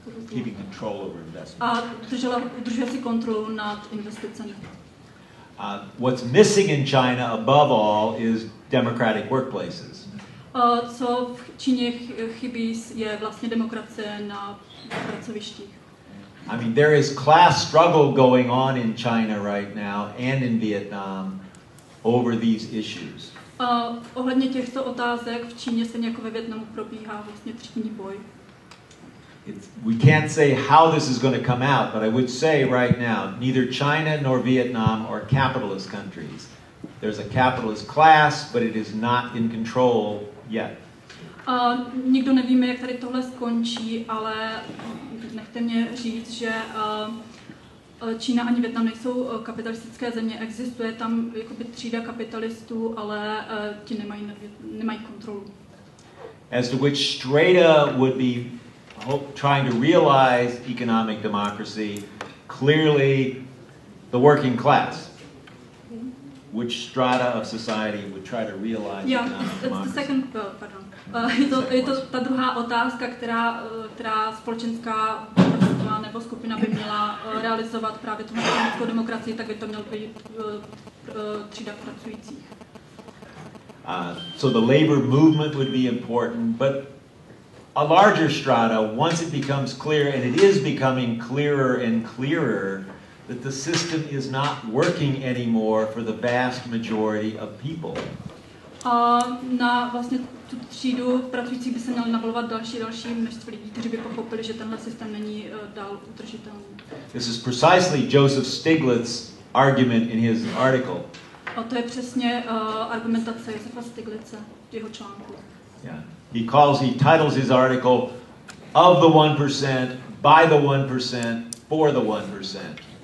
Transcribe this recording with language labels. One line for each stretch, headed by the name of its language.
English: Keeping control over investment.
Czech: A udržuje si kontrolu nad investicemi.
English: What's missing in China, above all, is democratic workplaces.
Czech: Co v Číně chybí, je vlastně demokracie na pracovištích.
English: I mean, there is class struggle going on in China right now and in Vietnam over these issues.
Czech: Ohledně těchto otázek v Číně stejně jako ve Vietnamu probíhá vlastně třídní boj.
English: We can't say how this is going to come out, but I would say right now, neither China nor Vietnam are capitalist countries. There's a capitalist class, but it is not in control yet.
Czech: Nikdo nevíme, jak tady tohle skončí, ale nechte mě říct, že Čína ani Vietnam nejsou kapitalistické země. Existuje tam jakoby třída kapitalistů, ale ti nemají kontrolu.
English: As to which strata would be trying to realize economic democracy, clearly the working class. Which strata of society would try to realize economic democracy?
Czech: Je to ta druhá otázka, která společenská vrstva nebo skupina by měla realizovat právě tu ekonomickou demokracii, tak by to měl být třída pracujících.
English: So the labor movement would be important, but a larger strata, once it becomes clear, and it is becoming clearer and clearer, that the system is not working anymore for the vast majority of people.
Czech: Na vlastně tu třídu pracujících by se měly navolovat další množství lidí, kteří by pochopili, že tenhle systém není dál udržitelný.
English: This is precisely Joseph Stiglitz's argument in his article.
Czech: A to je přesně argumentace Josefa Stiglitze v jeho článku.
English: Yeah. He titles his article "Of the 1%, by the 1%, for the 1%."